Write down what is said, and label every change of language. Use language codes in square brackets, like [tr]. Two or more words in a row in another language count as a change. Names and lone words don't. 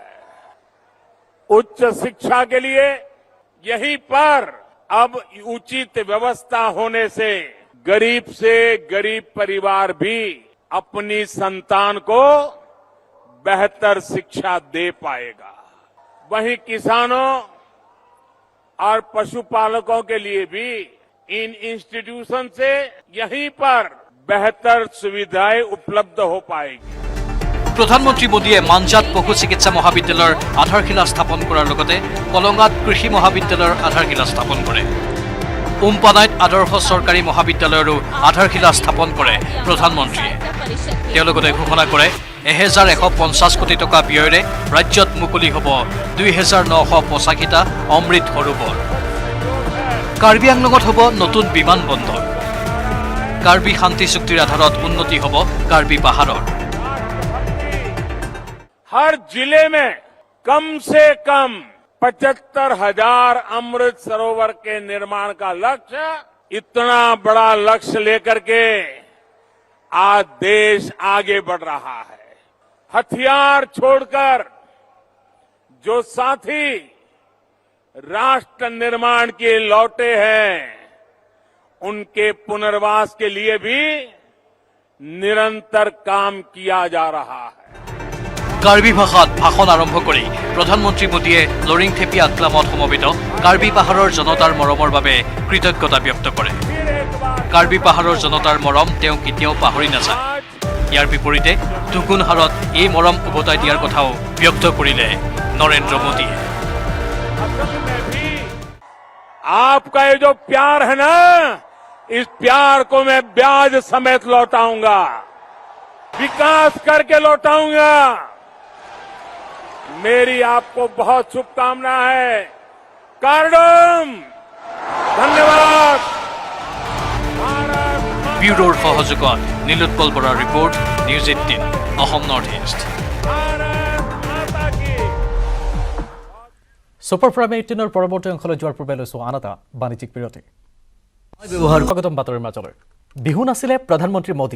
[hi] उच्च शिक्षा के लिए यहीं पर अब उचित व्यवस्था होने से गरीब परिवार भी अपनी संतान को बेहतर शिक्षा दे पाएगा। वहीं किसानों और पशुपालकों के लिए भी इन इंस्टीट्यूशन से यहीं पर बेहतर सुविधाएं उपलब्ध हो पाएगी। [as] প্ৰধানমন্ত্ৰী মোদীয়ে মানজাত পশু চিকিৎসা মহাবিদ্যালয়ৰ আধাৰশিলা স্থাপন কৰাৰ লগতে কলঙাত কৃষি মহাবিদ্যালয়ৰ আধাৰশিলা স্থাপন কৰে। উমপানাইত আদৰ্শ চৰকাৰী মহাবিদ্যালয়ৰো আধাৰশিলা স্থাপন কৰে প্ৰধানমন্ত্ৰীয়ে। তেওঁ লগতে ঘোষণা কৰে 1150 কোটি টকা ব্যয়েৰে ৰাজ্যত মুকলি হ'ব 2985টা অমৃত সৰোবৰ। কাৰ্বি আংলঙত হ'ব নতুন বিমান বন্দৰ। কাৰ্বি শান্তি চুক্তিৰ আধাৰত উন্নতি হ'ব কাৰ্বি পাহাৰৰ। [hi] हर जिले में कम से कम 75,000 अमृत सरोवर के निर्माण का लक्ष्य, इतना बड़ा लक्ष्य लेकर के आज देश आगे बढ़ रहा है। हथियार छोड़कर जो साथी राष्ट्र निर्माण के लौटे हैं, उनके पुनर्वास के लिए भी निरंतर काम किया जा रहा है। [as] কাৰ্বি ভাষাত ভাষণ আৰম্ভ কৰি প্ৰধানমন্ত্ৰী মোদীয়ে লৰিংথেপী আটলামত সমবেত কাৰ্বি পাহাৰৰ জনতাৰ মৰমৰ বাবে কৃতজ্ঞতা ব্যক্ত কৰে। কাৰ্বি পাহাৰৰ জনতাৰ মৰম তেওঁ কেতিয়াও পাহৰি নাযায়। ইয়াৰ বিপৰীতে টুকুনহাৰত এই মৰম উভতাই দিয়াৰ কথাও ব্যক্ত কৰিলে নৰেন্দ্ৰ মোদীয়ে। [hi] आपका ये जो प्यार है ना, इस प्यार को मैं ब्याज समेत लौटाऊंगा, विकास करके लौटाऊंगा। मेरी आपको बहुत शुभकामना है। कार्डम, धन्यवाद। [as] ব্যুৰোৰ সহযোগত নীলোৎপল বৰাৰ ৰিপৰ্ট, নিউজ 18 অসম নৰ্থ ইষ্ট। ছুপাৰ প্ৰাইম 18ৰ পৰৱৰ্তী অংশলৈ যোৱাৰ পূৰ্বে লৈছোঁ আন এটা বাণিজ্যিক বিৰতি। স্বাগতম বাতৰিৰ মাজলৈ। বিহু নাছিলে প্ৰধানমন্ত্ৰী মোদীয়ে।